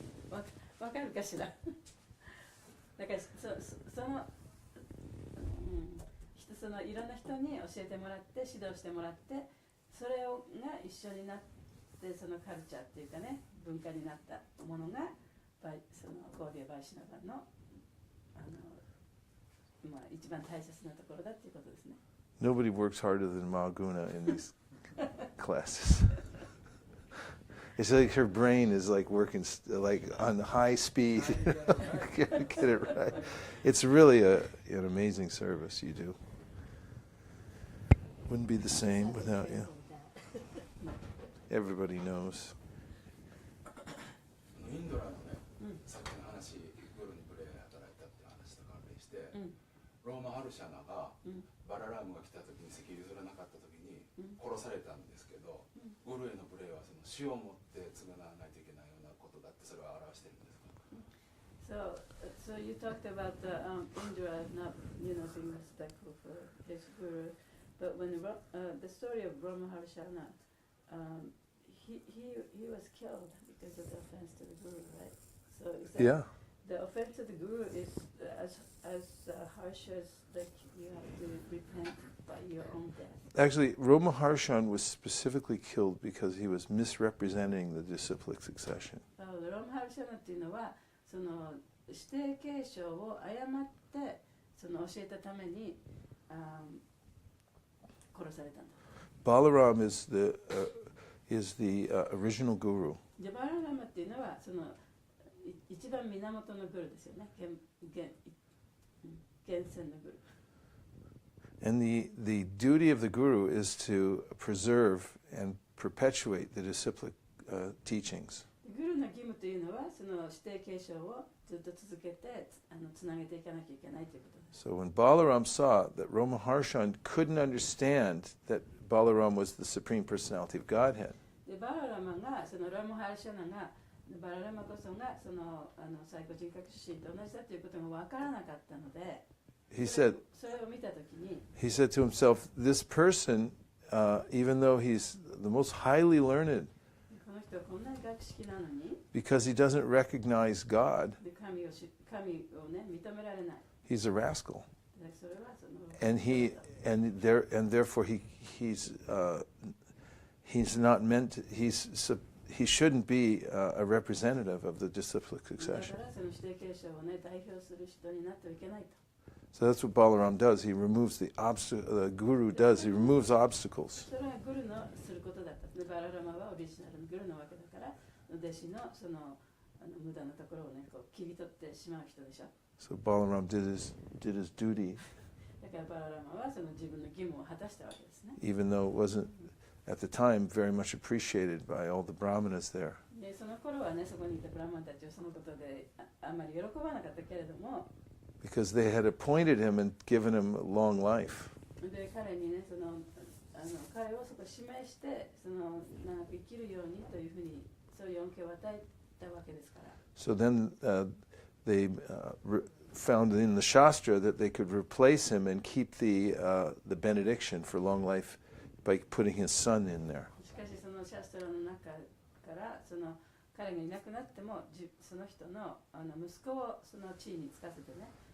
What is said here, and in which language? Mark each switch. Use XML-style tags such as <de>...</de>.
<ja>わかるかしら。だからそのいろんな人に教えてもらって指導してもらってそれが一緒になってそのカルチャーっていうかね文化になったものがそのゴーディア・バイシナバの一番大切なところだっていうことですね。</ja> <en>Nobody works harder than Mahaguna in these classes. It's like her brain is like working like on high speed. Get it right. It's really an amazing service you do. Wouldn't be the same without you. Everybody knows.</en> <ja>インドラのね、さっきの話、グルにブレーで働いたって話と関連して、ローマ・ハルシャナがバララームが来た時に席譲らなかった時に殺されたんですけど、グルへのブレーはその死をもって償わないといけないようなことだってそれは表してるんですか？</ja> <en>So you talked about Indra not being respectful for his guru, but when the story of Brahma Harshana, he was killed because of the offense to the guru, right? So is that Yeah. the offense to the guru is as harsh as the You have to repent by your own death. Actually, Romaharshan was specifically killed because he was misrepresenting the disciplic succession.</en> <ja>ロムハルシャナっていうのはその指定継承を誤ってその教えたために殺されたんだ。</ja> <en>Balaram is the original guru.</en> <ja>でバララマっていうのはその一番源のグルですよね。源泉のグル。</ja> <en>And the duty of the guru is to preserve and perpetuate the disciplic teachings.</en> <ja>グルの義務というのはその指定継承をずっと続けてつなげていかなきゃいけないということです。</ja> <en>So when Balaram saw that Romaharshan couldn't understand that Balaram was the Supreme Personality of Godhead,</en> <ja>でバララマがそのロムハルシャナがバララマこそがその最高人格出身と同じだということが分からなかったので、</ja> <en>he said</en> <ja>それを見たときに。</ja> <en>he said to himself, this person, even though he's the most highly learned,</en> <ja>この人はこんなに学識なのに</ja> <en>because he doesn't recognize God,</en> <ja>で神をね認められない。</ja> <en>he's a rascal.</en> <ja>でそれはその</ja> <en>And therefore he's not meant to, he shouldn't be a representative of the disciplic</en> <ja>だか</ja> <en>succession.</en> <ja>らその指定継承をね代表する人になってはいけないと。</ja> <en>So that's what Balaram does. He removes the guru does. He removes obstacles.</en> <ja>それはグルのすることだった。でバララマはオリジナルのグルなわけだから、弟子のその無駄なところをねこう切り取ってしまう人でしょ。</ja> <en>So Balaram did his duty,</en> <ja>だからバララマはその自分の義務を果たしたわけですね。</ja> <en>even though it wasn't at the time very much appreciated by all the brahmanas there.</en> <ja>でその頃はねそこにいたブラマンたちはそのことであまり喜ばなかったけれども。</ja> <en>Because they had appointed him and given him a long life.</en> <ja>で彼にね彼をそこ指名してその長く生きるようにというふうにそういう恩恵を与えたわけですから。</ja> <en>So then they found in the Shastra that they could replace him and keep the benediction for long life by putting his son in there.</en> <ja>しかしそのシャストラの中からその彼がいなくなってもその人の息子をその地位につかせてね。</ja>